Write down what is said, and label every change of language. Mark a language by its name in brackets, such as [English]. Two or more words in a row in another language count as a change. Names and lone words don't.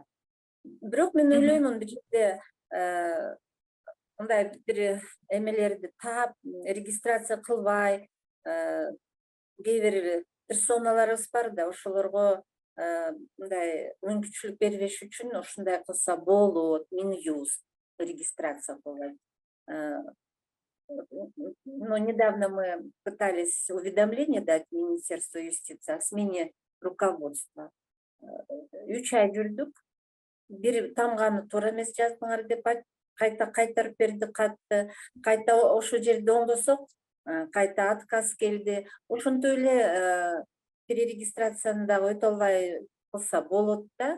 [Kyrgyz] Бирок мен ойлоймун, бул жерде мындай бир эмелерди таап, регистрация кылбай, кээ бир персоналарыбыз бар да, ошолорго мындай мүмкүнчүлүк бербеш үчүн ушундай кылса болот, Минюст регистрация кылбайт. [Russian] Но недавно мы пытались уведомление дать Министерству юстиции о смене руководства. [Kyrgyz] 3 ай жүрдүк. Бир тамганы туура эмес жаздыңар деп кайта кайтарып берди катты. Кайта ошол жерде оңдосок, кайта отказ келди. Ошентип эле перерегистрацияны дагы өтө албай кылса болот да.